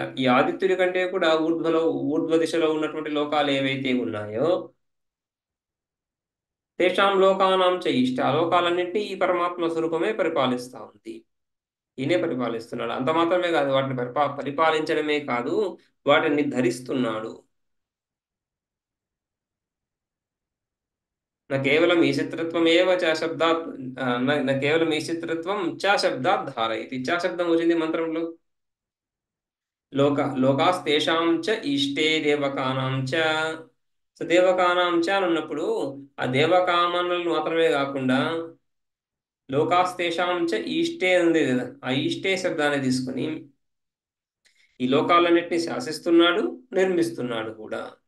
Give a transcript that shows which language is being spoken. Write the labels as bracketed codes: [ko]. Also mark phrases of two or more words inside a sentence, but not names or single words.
[te] ఈ ఆదిత్యుడి కంటే కూడా ఊర్ధ్వ దిశలో ఉన్నటువంటి లోకాలు ఏవైతే ఉన్నాయో [sa] తేషాం లోకానాం చ ఇష్ట, [te] ఆ లోకాలన్నింటినీ ఈ పరమాత్మ స్వరూపమే పరిపాలిస్తా ఉంది. ఈయనే పరిపాలిస్తున్నాడు. అంత మాత్రమే కాదు, వాటిని పరిపాలించడమే కాదు, వాటిని ధరిస్తున్నాడు. [sa] न केवलम ईशित्रत्वम् एव च शब्दात् न केवलम ईशित्रत्वं च शब्दात् धारयति. [te] च శబ్దం వచ్చింది మంత్రంలో. [sa] లోకాస్తేషాం చ ఇష్టే దేవకానాం చ. [te] సో [sa] దేవకానాం చ [te] అని ఉన్నప్పుడు ఆ దేవకామనలు మాత్రమే కాకుండా [sa] లోకాస్తేషాం చ ఈష్టే [te] ఉంది కదా, ఆ ఈష్టే శబ్దాన్ని తీసుకుని ఈ లోకాలన్నింటినీ శాసిస్తున్నాడు, నిర్మిస్తున్నాడు కూడా.